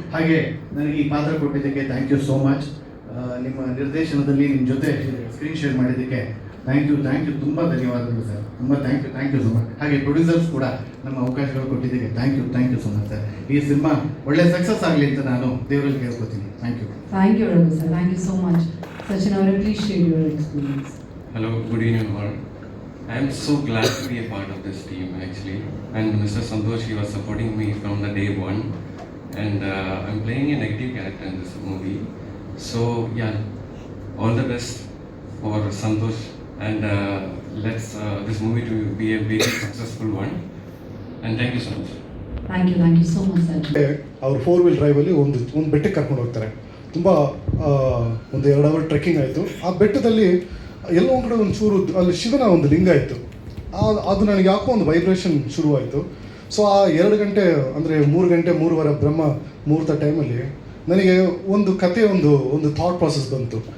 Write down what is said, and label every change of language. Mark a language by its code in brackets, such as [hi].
[kn] ಹಾಗೆ ನನಗೆ ಈ ಪಾತ್ರ ಕೊಟ್ಟಿದ್ದಕ್ಕೆ [en] Thank you so much. [kn] ನಿಮ್ಮ ನಿರ್ದೇಶನದಲ್ಲಿ ನಿಮ್ಮ ಜೊತೆ ಸ್ಕ್ರೀನ್ ಶೇರ್ ಮಾಡಿದ್ದಕ್ಕೆ ಥ್ಯಾಂಕ್ ಯು. ತುಂಬ ಧನ್ಯವಾದಗಳು ಸರ್. ತುಂಬ [en] Thank you so much. [kn] ಹಾಗೆ ಪ್ರೊಡ್ಯೂಸರ್ಸ್ ಕೂಡ ನಮ್ಮ ಅವಕಾಶಗಳು ಕೊಟ್ಟಿದ್ದಕ್ಕೆ thank you so much sir. ಈ ಸಿನಿಮಾ ಒಳ್ಳೆ ಸಕ್ಸಸ್ ಆಗಲಿ ಅಂತ ನಾನು ದೇವರಲ್ಲಿ ಕೇಳ್ಕೊತೀನಿ. [en] Thank you. Thank you, Raghu sir. Thank you so much. Sachin, I appreciate your experience. Hello, good evening all. I am so glad to be a part of this team actually, and Mr. Santosh, he was supporting me from the day one, and I'm playing a negative character in this movie. So yeah, all the best for Santosh, and let's this movie to be a very successful one. And thank you so much. Thank you so much sir. [kn] ಅವ್ರು 4-wheel ಡ್ರೈವಲ್ಲಿ ಒಂದು ಬೆಟ್ಟಕ್ಕೆ ಕರ್ಕೊಂಡು ಹೋಗ್ತಾರೆ. ತುಂಬ ಒಂದು 2 hour trekking ಆಯಿತು. ಆ ಬೆಟ್ಟದಲ್ಲಿ ಎಲ್ಲೋ ಒಂದು ಕಡೆ ಒಂಚೂರು ಅಲ್ಲಿ ಶಿವನ ಒಂದು ಲಿಂಗ ಇತ್ತು. ಅದು ನನಗೆ ಯಾಕೋ ಒಂದು ವೈಬ್ರೇಷನ್ ಶುರುವಾಯಿತು. ಸೊ ಆ 2 ಗಂಟೆ ಅಂದರೆ 3 ಗಂಟೆ 3:15 ಬ್ರಹ್ಮ ಮುಹೂರ್ತ ಟೈಮಲ್ಲಿ ನನಗೆ ಒಂದು ಕತೆ ಒಂದು ಥಾಟ್ ಪ್ರಾಸೆಸ್ ಬಂತು.